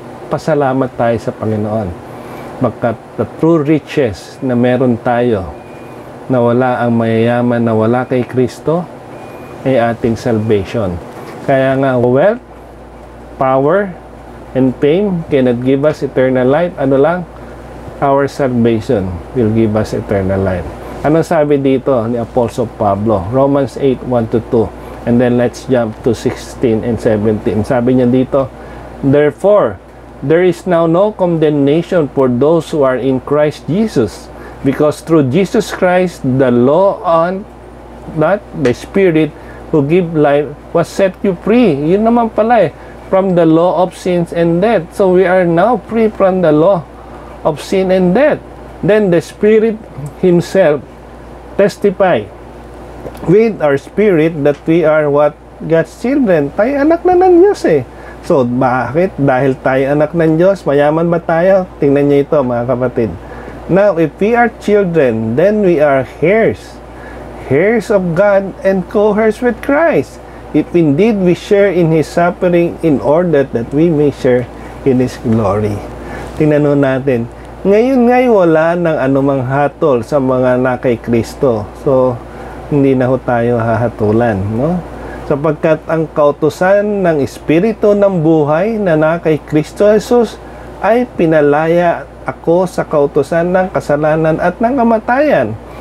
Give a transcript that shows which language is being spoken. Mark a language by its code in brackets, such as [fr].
[tl] Pasalamat tayo sa Panginoon. Magkat [en] the true riches [tl] na meron tayo, na wala ang mayayaman na wala kay Kristo, ay ating salvation. [en] Kaya nga, wealth, power, and fame cannot give us eternal life. [tl] Ano lang? [en] Our salvation will give us eternal life. [tl] Ano sabi dito ni Apostle Pablo? [en] Romans 8:1-2. And then let's jump to 16 and 17. [tl] Sabi niya dito, [en] therefore, there is now no condemnation for those who are in Christ Jesus, because through Jesus Christ, the law on that the Spirit who give life was set you free. [tl] Yun naman pala [en] from the law of sins and death. So we are now free from the law of sin and death. Then the Spirit Himself testify with our spirit that we are what? God's children. [tl] Tayo anak na ng Diyos So bakit? Dahil tayo anak ng Diyos, mayaman ba tayo? Tingnan niyo ito mga kapatid. [en] Now if we are children, then we are heirs. Heirs of God and co-heirs with Christ, if indeed we share in His suffering, in order that we may share in His glory. [tl] Tingnan natin. Ngayon wala ng anumang hatol sa mga nakay Kristo. So, hindi na ho tayo hahatulan, no? Sapagkat ang kautusan ng Espiritu ng buhay na nakay Kristo Jesus ay pinalaya ako sa kautusan ng kasalanan at ng kamatayan.